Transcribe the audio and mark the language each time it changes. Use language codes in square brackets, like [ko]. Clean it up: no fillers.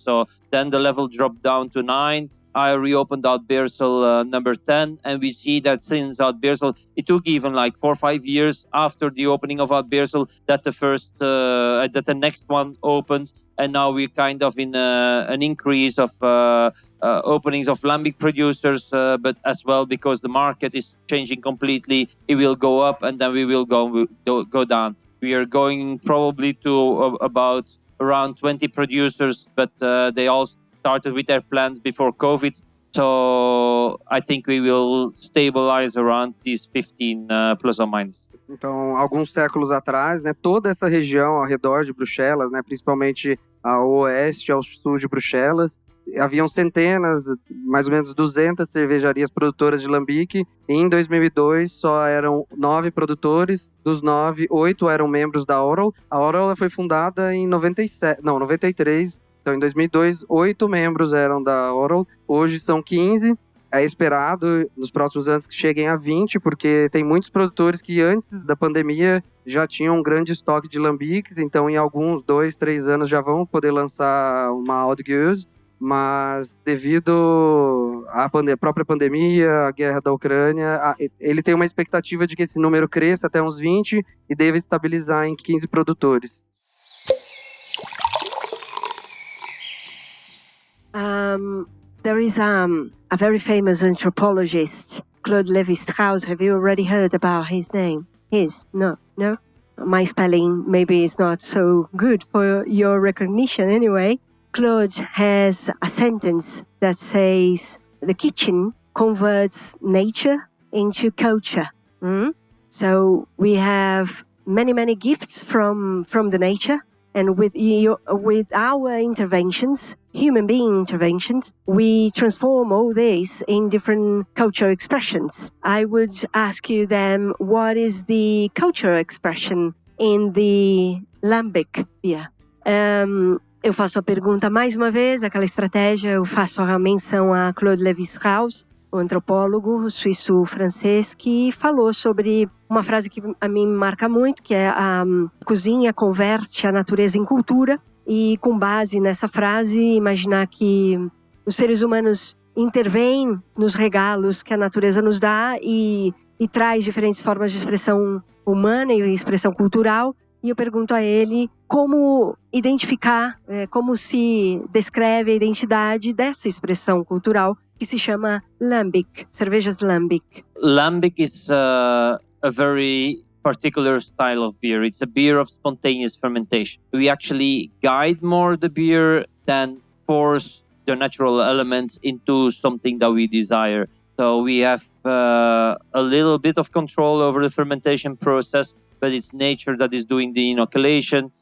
[en] So then the level dropped down to 9. I reopened Oud Beersel number 10, and we see that since Oud Beersel, it took even like 4 or 5 years after the opening of Oud Beersel that the next one opened, and now we're kind of in an increase of openings of Lambic producers, but as well because the market is changing completely, it will go up and then we will go down. We are going probably to about around 20 producers, but they all started with their plans before COVID. So I think we will stabilize around these 15 plus or minus. [pt] Então, alguns séculos atrás, né, toda essa região ao redor de Bruxelas, né, principalmente ao oeste, ao sul de Bruxelas, haviam centenas, mais ou menos 200 cervejarias produtoras de Lambic. E em 2002 só eram 9 produtores, dos 9, 8 eram membros da Horal. A Horal foi fundada em 93. Então, em 2002, 8 membros eram da Horal. Hoje são 15. É esperado nos próximos anos que cheguem a 20, porque tem muitos produtores que antes da pandemia já tinham um grande estoque de Lambics. Então, em alguns 2, 3 anos já vão poder lançar uma Oud Gueuze. Mas devido à própria pandemia, à guerra da Ucrânia, ele tem uma expectativa de que esse número cresça até uns 20 e deva estabilizar em 15 produtores. [en] There is a very famous anthropologist, Claude Lévi-Strauss. Have you already heard about his name? No. My spelling maybe is not so good for your recognition anyway. Claude has a sentence that says, the kitchen converts nature into culture. So we have many gifts from the nature, and with our interventions, human being interventions, we transform all this in different cultural expressions. I would ask you then, what is the cultural expression in the Lambic beer? [pt] Eu faço a pergunta mais uma vez, aquela estratégia, eu faço a menção a Claude Lévi-Strauss, o antropólogo suíço-francês, que falou sobre uma frase que a mim me marca muito, que é a cozinha converte a natureza em cultura. E com base nessa frase, imaginar que os seres humanos intervêm nos regalos que a natureza nos dá e traz diferentes formas de expressão humana e expressão cultural. E eu pergunto a ele como identificar, como se descreve a identidade dessa expressão cultural que se chama Lambic, cervejas Lambic. [en] Lambic is a very particular style of beer. It's a beer of spontaneous fermentation. We actually guide more the beer than force the natural elements into something that we desire. So we have a little bit of control over the fermentation process, but it's nature that is doing the inoculation.